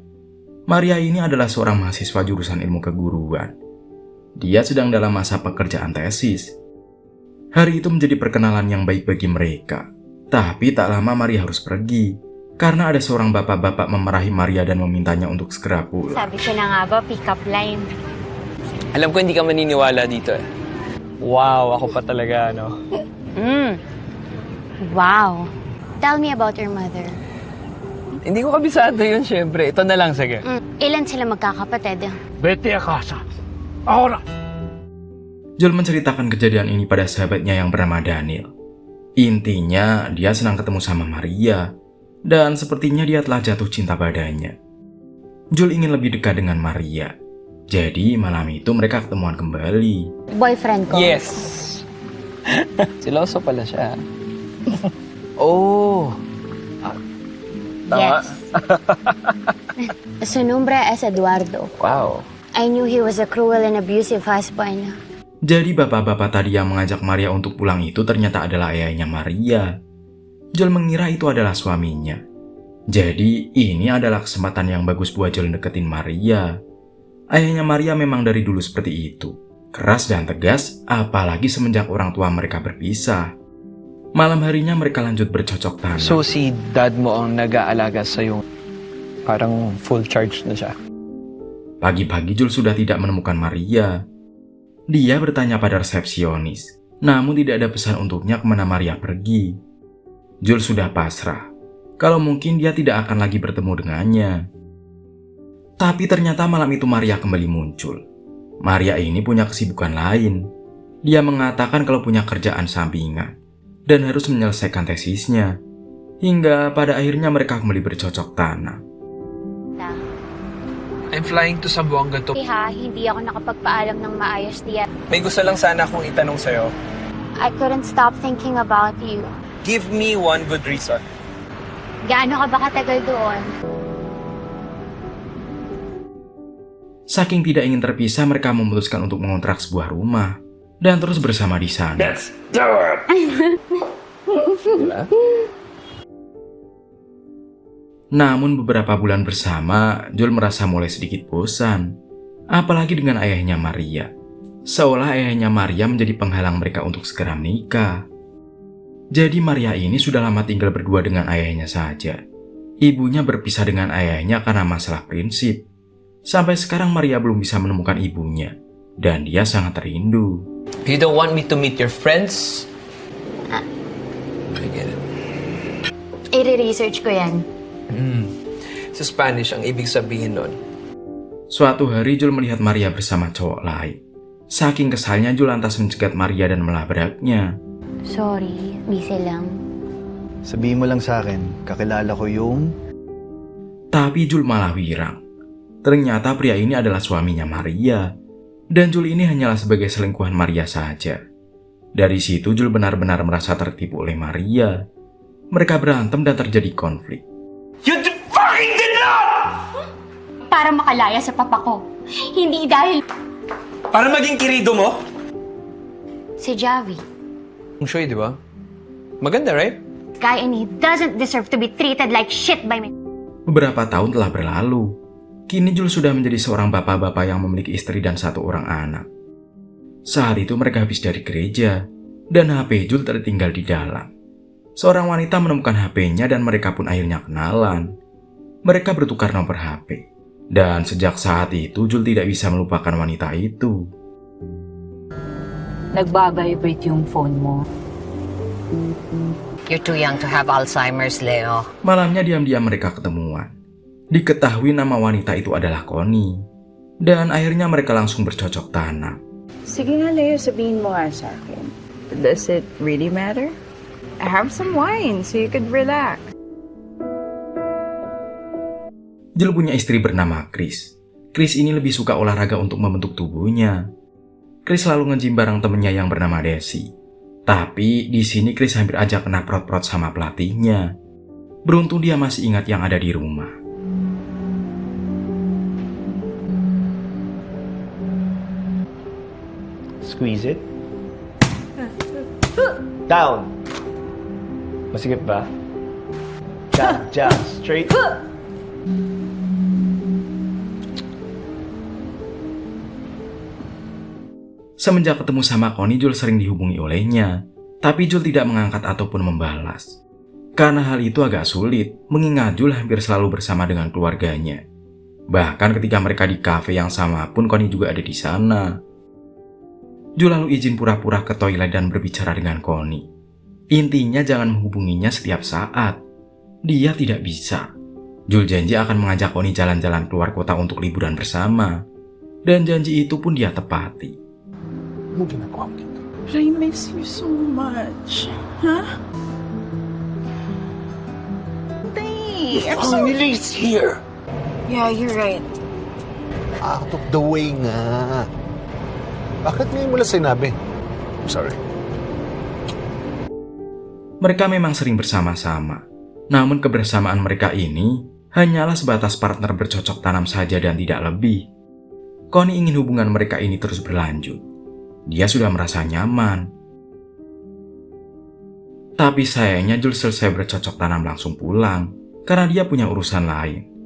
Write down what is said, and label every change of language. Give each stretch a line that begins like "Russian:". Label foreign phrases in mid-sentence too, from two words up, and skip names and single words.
Indonesian: Maria ini adalah seorang mahasiswa jurusan ilmu keguruan. Dia sedang dalam masa pekerjaan tesis. Hari itu menjadi perkenalan yang baik bagi mereka. Tapi tak lama Maria harus pergi karena ada seorang bapak-bapak memarahi Maria dan memintanya untuk segera pulang.
Filipino: Sabi ko na nga ba,
English: pick up line.
Filipino: Alam ko hindi ka maniniwala dito eh. Wow, ako pa talaga, no? Wow.
English: Tell me about your mother.
Filipino: Hindi ko kabisado yun, syempre. Ito na lang, sige. Ilan sila magkakapatid?
Spanish: Vete a casa. Ahora.
Indonesian: Jul menceritakan kejadian ini pada sahabatnya yang bernama Daniel. Intinya, dia senang ketemu sama Maria, dan sepertinya dia telah jatuh cinta padanya. Jul ingin lebih dekat dengan Maria. Jadi, malam itu mereka ketemuan kembali.
Filipino: Boyfriend ko? Yes! Siloso pala siya. Oh! Yes.
Spanish: Su nombre es Eduardo. Wow.
English: I knew he was a cruel and abusive husband.
Indonesian: Jadi bapak-bapak tadi yang mengajak Maria untuk pulang itu ternyata adalah ayahnya Maria. Jul mengira itu adalah suaminya. Jadi ini adalah kesempatan yang bagus buat Jul deketin Maria. Ayahnya Maria memang dari dulu seperti itu. Keras dan tegas, apalagi semenjak orang tua mereka berpisah. Malam harinya mereka lanjut bercocok tanam.
Filipino: So si dad mo ang nag-aalaga sa'yo. Parang
English: full charge
Filipino: na siya.
Indonesian: Pagi-pagi Jul sudah tidak menemukan Maria. Dia bertanya pada resepsionis, namun tidak ada pesan untuknya kemana Maria pergi. Jul sudah pasrah, kalau mungkin dia tidak akan lagi bertemu dengannya. Tapi ternyata malam itu Maria kembali muncul. Maria ini punya kesibukan lain. Dia mengatakan kalau punya kerjaan sampingan dan harus menyelesaikan tesisnya. Hingga pada akhirnya mereka kembali bercocok tanam.
English: I'm flying to Zamboanga to.
Filipino: Ha, hindi ako nakapagpaalam ng maayos diyan. May gusto lang sana akong itanong sa'yo.
English: I couldn't stop thinking about you. Give me one good reason.
Filipino: Gaano ka ba katagal doon?
Indonesian: Saking tidak ingin terpisah, mereka memutuskan untuk mengontrak sebuah rumah dan terus bersama di sana.
English: Let's do it.
Indonesian: Namun beberapa bulan bersama, Jul merasa mulai sedikit bosan. Apalagi dengan ayahnya Maria. Seolah ayahnya Maria menjadi penghalang mereka untuk segera menikah. Jadi Maria ini sudah lama tinggal berdua dengan ayahnya saja. Ibunya berpisah dengan ayahnya karena masalah prinsip. Sampai sekarang Maria belum bisa menemukan ibunya. Dan dia sangat rindu.
English: You don't want me to meet your friends? I get it.
Filipino: I-research ko yan. Sa Spanish, ang ibig sabihin nun.
Indonesian: Suatu hari Jul melihat Maria bersama cowok lain. Saking kesalnya Jul lantas mencegat Maria dan melabraknya.
Filipino: Sorry, busy lang. Sabihin mo lang sa akin, kakilala ko yung...
Indonesian: Tapi Jul malah wirang. Ternyata pria ini adalah suaminya Maria. Dan Jul ini hanyalah sebagai selingkuhan Maria saja. Dari situ Jul benar-benar merasa tertipu oleh Maria. Mereka berantem dan terjadi konflik.
English: You fucking did not!
Filipino: Para makalaya sa papa ko. Hindi dahil... Para maging kirido mo? Si Javi. Ang show, di ba? Maganda, right?
English: Guy and he doesn't deserve to be treated like shit by me.
Indonesian: Beberapa tahun telah berlalu. Kini Jul sudah menjadi seorang bapak-bapak yang memiliki istri dan 1 orang anak. Saat itu mereka habis dari gereja, dan HP Jul tertinggal di dalam. Seorang wanita menemukan HP-nya dan mereka pun akhirnya kenalan. Mereka bertukar nomor HP. Dan sejak saat itu Jul tidak bisa melupakan wanita itu.
Filipino: Nagbabibrate yung phone mo.
English: You're too young to have Alzheimer's, Leo.
Indonesian: Malamnya diam-diam mereka ketemuan. Diketahui nama wanita itu adalah Connie. Dan akhirnya mereka langsung bercocok tanam.
Filipino: Sige nga, Leo, sabihin mo nga sa akin.
English: Does it really matter? Have some wine so you could relax.
Indonesian: Jul punya istri bernama Chris. Chris ini lebih suka olahraga untuk membentuk tubuhnya. Chris selalu nge-gym bareng temennya yang bernama Desi. Tapi di sini Chris hampir aja kena prot-prot sama pelatihnya. Beruntung dia masih ingat yang ada di rumah.
English: Squeeze it. Down.
Filipino: Masigit ba?
English: Jab, jab, straight.
Indonesian: Semenjak ketemu sama Connie, Jul sering dihubungi olehnya. Tapi Jul tidak mengangkat ataupun membalas. Karena hal itu agak sulit, mengingat Jul hampir selalu bersama dengan keluarganya. Bahkan ketika mereka di kafe yang sama pun Connie juga ada di sana. Jul lalu izin pura-pura ke toilet dan berbicara dengan Connie. Intinya jangan menghubunginya setiap saat. Dia tidak bisa. Jul janji akan mengajak Connie jalan-jalan keluar kota untuk liburan bersama. Dan janji itu pun dia tepati.
Filipino: Anong ginagawa mo dito?
English: But I miss you so much. Huh? I'm so... Finally, it's here! Yeah, you're right. Out of the way nga.
Filipino: Bakit ngayon mo lang sinabi?
English: I'm sorry.
Indonesian: Mereka memang sering bersama-sama. Namun kebersamaan mereka ini hanyalah sebatas partner bercocok tanam saja dan tidak lebih. Connie ingin hubungan mereka ini terus berlanjut. Dia sudah merasa nyaman. Tapi sayangnya Jules selesai bercocok tanam langsung pulang karena dia punya urusan lain.